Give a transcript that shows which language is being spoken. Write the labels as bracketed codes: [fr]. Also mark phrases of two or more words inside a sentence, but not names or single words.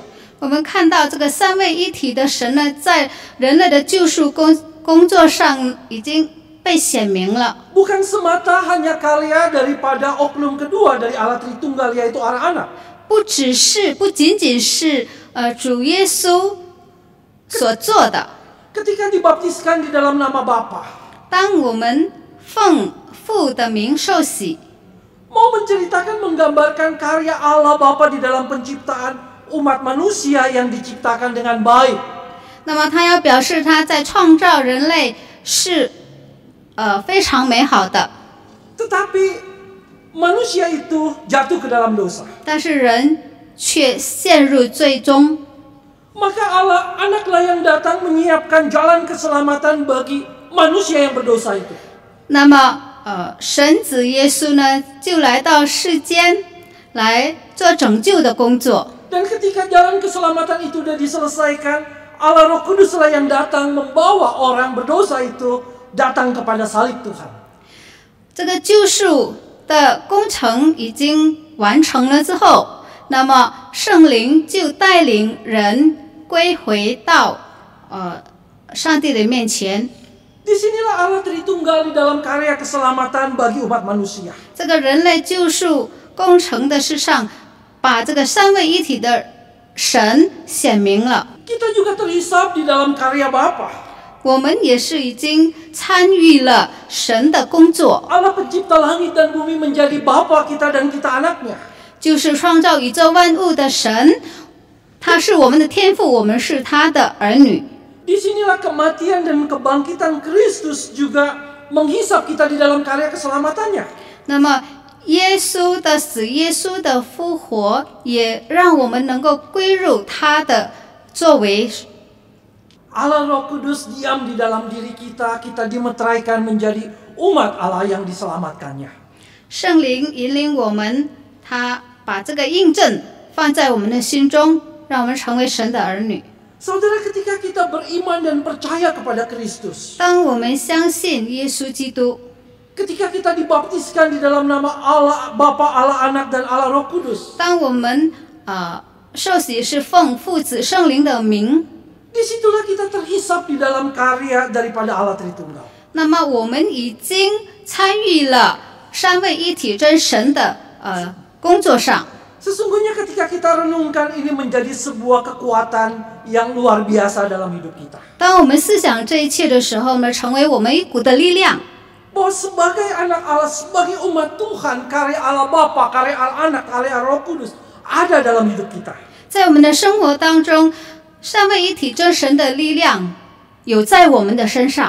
[zh] 我们看到这个三位一体的神呢，在人类的救赎工作上已经被显明了。 [id] Bukan semata hanya karya daripada oknum kedua dari Allah Tritunggal, yaitu anak-anak. [zh] 不仅仅是主耶稣所做的。 [id] Ketika dibaptiskan di dalam nama Bapa, [zh] 当我们奉父的名受洗， [id] mau menceritakan, menggambarkan karya Allah Bapa di dalam penciptaan umat manusia yang diciptakan dengan baik. [zh] 那么他要表示他在创造人类是非常美好的， [id] Tetapi manusia itu jatuh ke dalam dosa. [zh] 但是人却陷入最终。 [id] Maka Allah Anaklah yang datang menyiapkan jalan keselamatan bagi manusia yang berdosa itu. [zh] 那么神子耶稣呢，就来到世间来做拯救的工作。 [id] Dan ketika jalan keselamatan itu sudah diselesaikan, Allah Roh Kuduslah yang datang membawa orang berdosa itu datang kepada salib Tuhan. [zh] 这个救赎的工程已经完成了之后，那么圣灵就带领人归回到上帝的面前。 [id] Disinilah Allah Tritunggal di dalam karya keselamatan bagi umat manusia. [zh] 这个人类救赎工程的事上，把这个三位一体的神显明了。 [id] Kita juga terhisap di dalam karya Bapa. [zh] 我们也是已经参与了神的工作， [id] Allah pencipta langit dan bumi menjadi Bapa kita dan kita anaknya. [zh] 就是创造宇宙万物的神，他是我们的天父，我们是他的儿女。 [id] Disinilah kematian dan kebangkitan Kristus juga menghisap kita di dalam karya keselamatannya. [zh] 那么耶稣的死，耶稣的复活，也让我们能够归入他的作为。 [id] Allah Roh Kudus diam di dalam diri kita, kita dimeteraikan menjadi umat Allah yang diselamatkannya. [zh] 圣灵引领我们，他把这个印证放在我们的心中，让我们成为神的儿女。 [id] Saudara, ketika kita beriman dan percaya kepada Kristus, [zh] 当我们相信耶稣基督， [id] ketika kita dibaptiskan di dalam nama Allah Bapa, Allah Anak dan Allah Roh Kudus, [zh] 当我们受洗是奉父子圣灵的名， [id] disitulah kita terhisap di dalam karya daripada Allah Tritunggal. [zh] 那么我们已经参与了三位一体真神的工作上。 [id] Sesungguhnya ketika kita renungkan, ini menjadi sebuah kekuatan yang luar biasa dalam hidup kita. [zh] 当我们思想这一切的时候呢，成为我们一股的力量。 [id] Bahwa sebagai anak Allah, sebagai umat Tuhan, karya Allah Bapa, karya Allah Anak, karya Allah Roh Kudus ada dalam hidup kita. [zh] 在我们的生活当中，三位一体真神的力量有在我们的身上。